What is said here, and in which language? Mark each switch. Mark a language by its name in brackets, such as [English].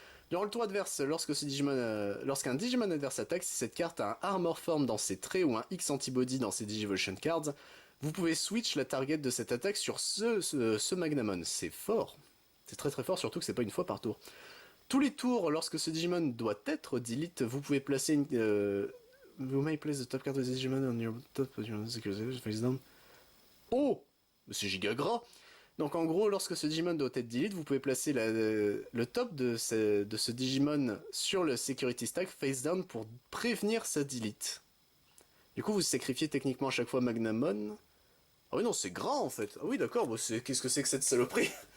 [French] Durant le tour adverse, lorsqu'un Digimon adverse attaque, si cette carte a un Armor Form dans ses traits ou un X Antibody dans ses Digivolution Cards, vous pouvez switch la target de cette attaque sur ce Magnamon. C'est fort. C'est très très fort, surtout que c'est pas une fois par tour. Tous les tours, lorsque ce Digimon doit être delete, vous pouvez placer une... [English] you may place the top card of the Digimon on your top face down. [French] Oh, c'est giga gras. Donc en gros, lorsque ce Digimon doit être delete, vous pouvez placer le top de ce Digimon sur le security stack face down pour prévenir sa delete. Du coup, vous sacrifiez techniquement à chaque fois Magnamon. Ah oui non, c'est gras en fait. Ah oui d'accord, qu'est-ce que c'est que cette saloperie?